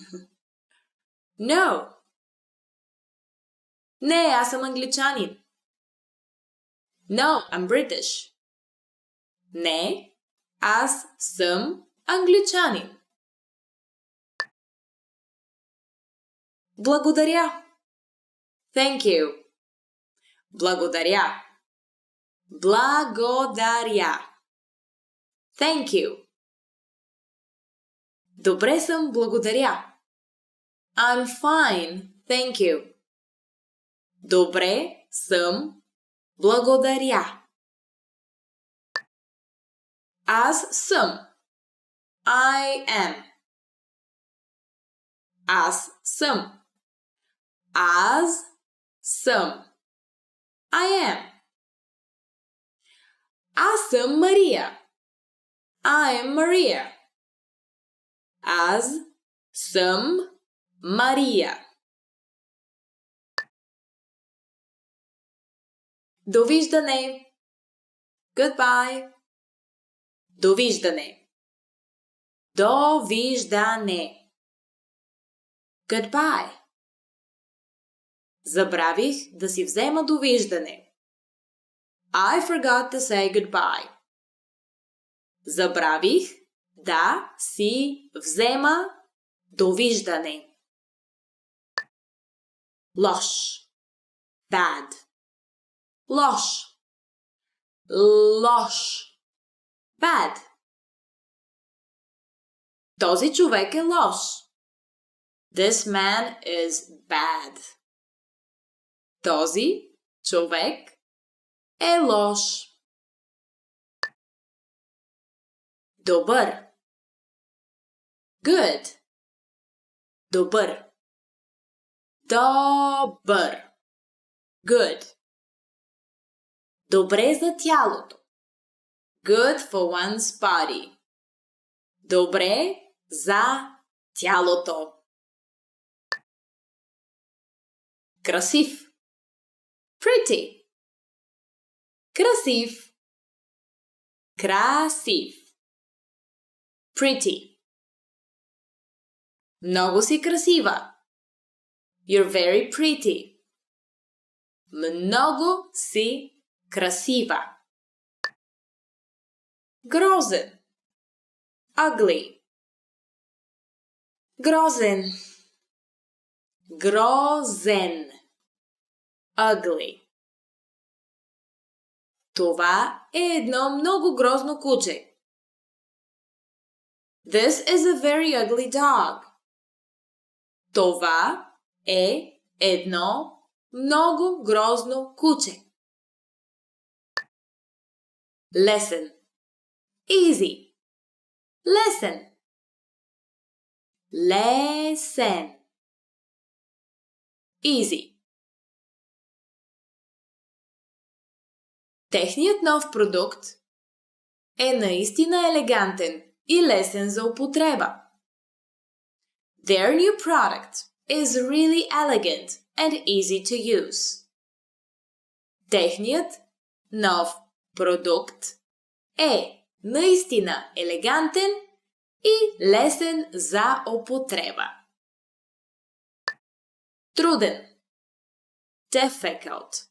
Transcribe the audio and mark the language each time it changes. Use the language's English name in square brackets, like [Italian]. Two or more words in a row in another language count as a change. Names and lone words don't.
[Bulgarian] No. Не, аз съм англичанин. [English] No, I'm British. [Bulgarian] Не, аз съм англичанин. Благодаря. [English] Thank you. [Bulgarian] Благодаря. Благодаря. [English] Thank you. [Bulgarian] Добре съм, благодаря. [English] I'm fine, thank you. [Bulgarian] Добре съм, благодаря. Аз съм. [English] I am. [Bulgarian] Аз съм. Аз съм. [English] I am. [Bulgarian] Аз съм Мария. [English] I am Maria. [Bulgarian] Аз съм Мария. Довиждане. [English] Goodbye. Довиждане. [Bulgarian] Довиждане. Goodbye. Забравих да си взема довиждане. [English] I forgot to say goodbye. [Bulgarian] Забравих да си взема довиждане. Лош. Bad. Лош. Лош. Bad. Този човек е лош. [English] This man is bad. [Bulgarian] Този човек е лош. Добър. [English] Good. Добър. [Bulgarian] Добър. Good. Добре за тялото. [English] Good for one's body. [Bulgarian] Добре за тялото. Красив. [English] Pretty. Красив. [Bulgarian] Красив. Pretty. Много си красива. [English] You're very pretty. [Bulgarian] Много си красива. Грозен. Ugly. Грозен. Грозен. [English] Ugly. [Bulgarian] Това е едно много грозно куче. [English] This is a very ugly dog. [Bulgarian] Това е едно много грозно куче. Лесен. Easy. Лесен. Лесен. [English] Easy. [Bulgarian] Техният нов продукт е наистина елегантен и лесен за употреба. [English] Their new product is really elegant and easy to use. [Bulgarian] Техният нов продукт е наистина елегантен и лесен за употреба. Труден. Difficult.